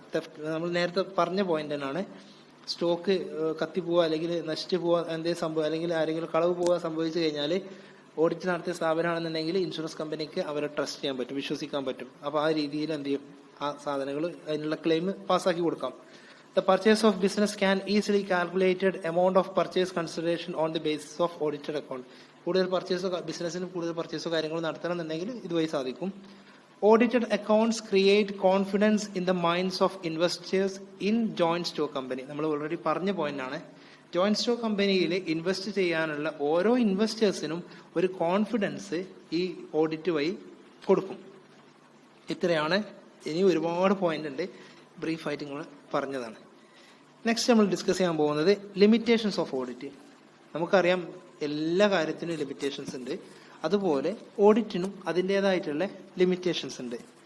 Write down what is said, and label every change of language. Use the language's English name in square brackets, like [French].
[Malayalam] Theft നമ്മൾ നേരത്തെ പറഞ്ഞ പോയിന്റ് തന്നെയാണ്. സ്റ്റോക്ക് കത്തി പോവുക അല്ലെങ്കിൽ നശിച്ചു പോവുക എന്തെങ്കിലും സംഭവം അല്ലെങ്കിൽ ആരെങ്കിലും കളവ് പോവുക സംഭവിച്ചു കഴിഞ്ഞാൽ ഓഡിറ്റ് നടത്തിയ സ്ഥാപനമാണെന്നുണ്ടെങ്കിൽ ഇൻഷുറൻസ് കമ്പനിക്ക് അവരെ ട്രസ്റ്റ് ചെയ്യാൻ പറ്റും, വിശ്വസിക്കാൻ പറ്റും. അപ്പോൾ ആ രീതിയിൽ എന്ത് ചെയ്യും, ആ സാധനങ്ങൾ അതിനുള്ള ക്ലെയിം പാസ്സാക്കി കൊടുക്കാം. [English] The purchase of business can easily calculated amount of purchase consideration on the basis of audited account. [Malayalam] കൂടുതൽ പർച്ചേസോ ബിസിനസ്സിന് കൂടുതൽ പർച്ചേസോ കാര്യങ്ങൾ നടത്തണമെന്നുണ്ടെങ്കിൽ ഇതുവഴി സാധിക്കും. [English] Audited accounts create confidence in the minds of investors in joint stock company. [Malayalam] നമ്മൾ already പറഞ്ഞ point ആണ്. Joint stock കമ്പനിയിൽ ഇൻവെസ്റ്റ് ചെയ്യാനുള്ള ഓരോ ഇൻവെസ്റ്റേഴ്സിനും ഒരു കോൺഫിഡൻസ് ഈ ഓഡിറ്റ് വഴി കൊടുക്കും. ഇത്രയാണ്. ഇനി ഒരുപാട് പോയിന്റ് ഉണ്ട്, ബ്രീഫായിട്ട് നിങ്ങൾ പറഞ്ഞതാണ്. നെക്സ്റ്റ് നമ്മൾ ഡിസ്കസ് ചെയ്യാൻ പോകുന്നത് ലിമിറ്റേഷൻസ് ഓഫ് ഓഡിറ്റ്. നമുക്കറിയാം എല്ലാ കാര്യത്തിനും ലിമിറ്റേഷൻസ് ഉണ്ട്, അതുപോലെ ഓഡിറ്റിനും അതിൻ്റെതായിട്ടുള്ള ലിമിറ്റേഷൻസ് ഉണ്ട്.